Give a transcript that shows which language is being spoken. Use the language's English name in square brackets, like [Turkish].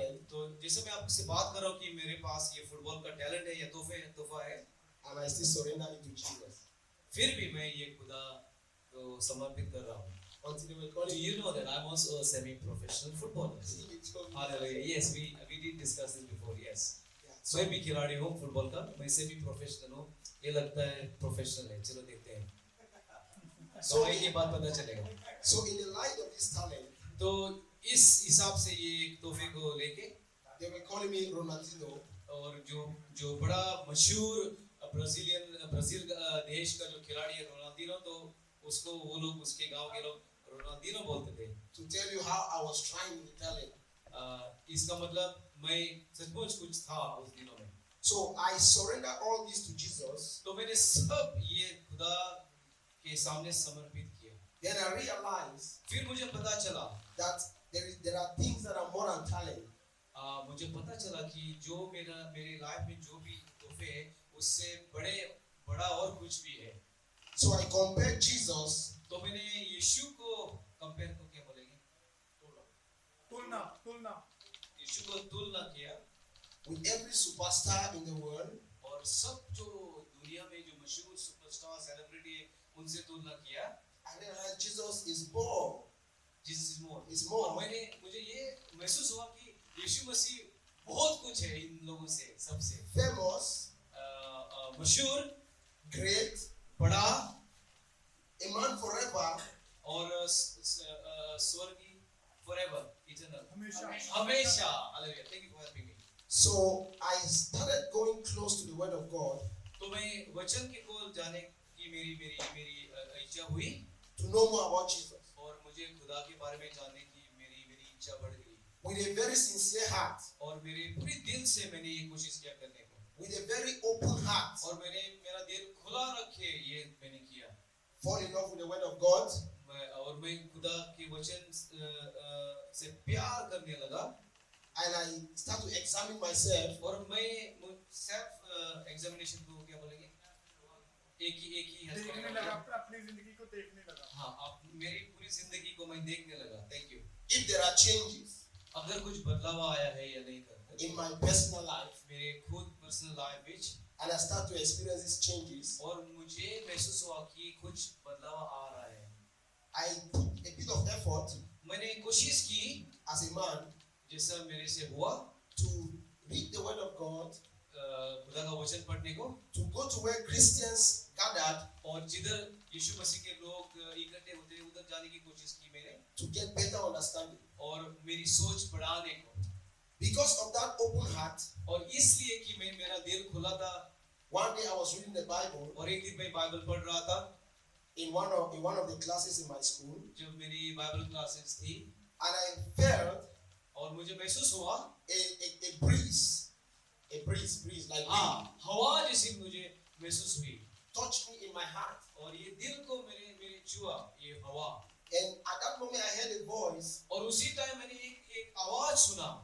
[Hindi] तो जैसे मैं आपसे बात कर रहा हूँ कि मेरे पास ये फुटबॉल का टैलेंट है या तोहफा है [English] and I still surrender it to Jesus. [Hindi] फिर भी मैं ये खुदा को समर्पित कर रहा हूँ। [English] Until they were calling Do you know that I'm also a semi-professional footballer? Hallelujah. Yes, we did discuss this before. Yes. [Hindi] मैं भी खिलाड़ी हूँ फुटबॉल का, मैं सेमी-प्रोफेशनल हूँ। ये लगता है प्रोफेशनल है, चलो देखते हैं। [English] So [Hindi] ये बात पता चलेगा। [English] So in the light of this talent, [Hindi] तो इस हिसाब से ये तोहफे को लेके [English] they were calling me Ronaldinho, [Hindi] और जो बड़ा मशहूर ब्राजील देश का जो खिलाड़ी है रोनाल्डिनो, तो उसको वो लोग उसके गांव के लोग रोनाल्डिनो बोलते थे। [English] to tell you how I was trying with the talent. [Hindi] इसका मतलब मैं सचमुच कुछ था उस दिनों में। [English] So I surrender all this to Jesus. [Hindi] तो मैंने सब ये खुदा के सामने समर्पित किया। [English] Then I realized [Hindi] फिर मुझे पता चला [English] that there are things that are more than talent. [Hindi] मुझे पता चला कि जो मेरे लाइफ में जो भी तोहफे हैं उससे बड़ा और कुछ भी है। [English] So I compared Jesus. [Hindi] तो मैंने यीशु को कंपेयर को क्या बोलेंगे? तुलना यीशु को तुलना किया [English] With every superstar in the world. [Hindi] और सब जो दुनिया में जो मशहूर सुपरस्टार सेलिब्रिटी है उनसे तुलना किया। [English] And then Jesus is more. Jesus is more. Is more. [Hindi] मुझे ये महसूस हुआ कि यीशु मसीह बहुत कुछ है इन लोगों से सबसे। [English] Famous. [Hindi] मशहूर, [English] great, [Hindi] बड़ा, [English] a man forever, [Hindi] और स्वर्गीय, [English] forever, eternal, [Hindi] हमेशा हमेशा। Hallelujah. [English] Thank you for helping me. So I started going close to the Word of God. [Hindi] तो मैं वचन के को जाने की मेरी इच्छा हुई [English] To know more about Jesus. [Hindi] और मुझे खुदा के बारे में जानने की मेरी इच्छा बढ़ गई [English] With a very sincere heart. [Hindi] और मेरे पूरे दिल से मैंने ये कोशिश किया करने को [English] With a very open heart. [Hindi] और मेरा दिल खुला रखे ये मैंने किया [English] Fall in love with the Word of God. [Hindi] और मैं खुदा के वचन से प्यार करने लगा [English] And I start to examine myself. [Hindi] और मैं सेल्फ एग्जामिनेशन को क्या बोलेंगे एक ही देखने लगा, अपनी जिंदगी को देखने लगा। हाँ, आप मेरी पूरी जिंदगी को मैं देखने लगा। [English] Thank you. If there are changes [Hindi] अगर कुछ बदलाव आया है या नहीं कर [English] in my personal life, [Hindi] मेरे खुद पर्सनल लाइफ में [English] and I start to experience these changes, [Hindi] और मुझे महसूस हुआ कि कुछ बदलाव आ रहा है, [English] I put a bit of effort [Hindi] मैंने कोशिश की [English] as a man [Hindi] जैसा मेरे से हुआ [English] to read the Word of God, [Hindi] खुदा का वचन पढ़ने को, [English] to go to where Christians gathered, [Hindi] और जिधर यीशु मसीह के लोग इकट्ठे होते हैं उधर जाने की कोशिश की मैंने [English] to get better understanding. [Hindi] और मेरी सोच बढ़ाने को। [English] Because of that open heart, [Hindi] और इसलिए कि मेरा दिल खुला था, [English] one day I was reading the Bible [Hindi] और एक दिन मैं बाइबल पढ़ रहा था [English] in one of the classes in my school, [Hindi] जब मेरी बाइबल क्लासेस थी, [English] and I felt [Hindi] और मुझे महसूस हुआ [English] a breeze like [Hindi] हाँ, हवा जैसी मुझे महसूस हुई, [English] touched me in my heart. [Hindi] और ये दिल को मेरे छुआ ये हवा। [English] And at that moment I heard a voice [Hindi] और उसी टाइम मैंने एक आवाज सुना